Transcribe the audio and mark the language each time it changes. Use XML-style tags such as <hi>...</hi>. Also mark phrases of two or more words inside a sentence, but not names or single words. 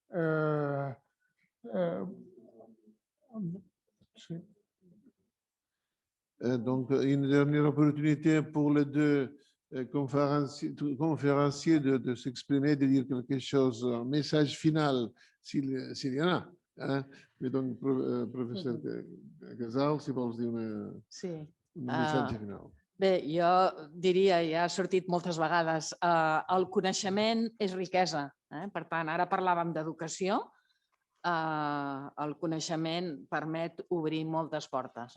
<fr>Donc, une dernière opportunité pour les deux conférenciers de s'exprimer, de dire quelque chose, un message final, s'il y en a. Mais donc, professeur</fr> <ca>Casal, si vols dir un missatge final. Bé, jo diria, ja ha sortit moltes vegades, el coneixement és riquesa. Per tant, ara parlàvem d'educació, el coneixement permet obrir moltes portes.</ca>